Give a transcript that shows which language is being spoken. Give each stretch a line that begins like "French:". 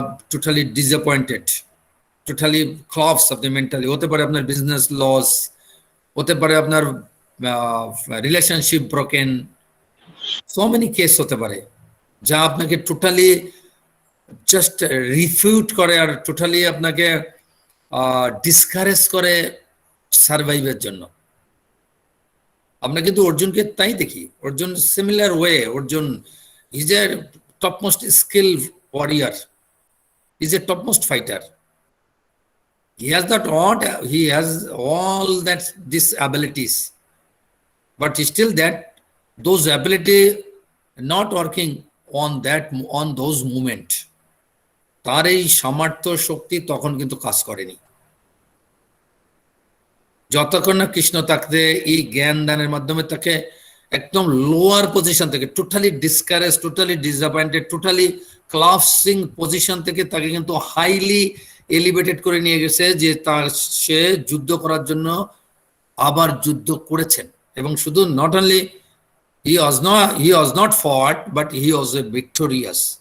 Bangla: Totally disappointed, totally ক্লপস আপনি mentally, হতে পারে আপনার বিজনেস লস, হতে পারে আপনার relationship broken, so many case হতে পারে যা আপনাকে টোটালি জাস্ট রিফিউট করে আর টোটালি আপনাকে ডিসকারেজ করে সার্ভাইভের জন্য। আমরা কিন্তু অর্জুনকে তাই দেখি, Arjun similar way,
English: Arjun is a topmost skill warrior, is a topmost fighter. He has that all, he has all that these abilities, but still that those ability not working on those moment,
Bangla: তার এই সামর্থ্য শক্তি তখন কিন্তু কাজ করেনি। যতক্ষণ না কৃষ্ণ তাকে এই জ্ঞান দানের মাধ্যমে তাকে একদম লোয়ার পজিশন থেকে, totally discourage, totally disappointed, totally ক্লাসিং position থেকে তাকে কিন্তু হাইলি এলিভেটেড করে নিয়ে গেছে, যে তার সে যুদ্ধ করার জন্য আবার যুদ্ধ করেছেন। এবং শুধু
English: Not only he was not fought, but he was a victorious.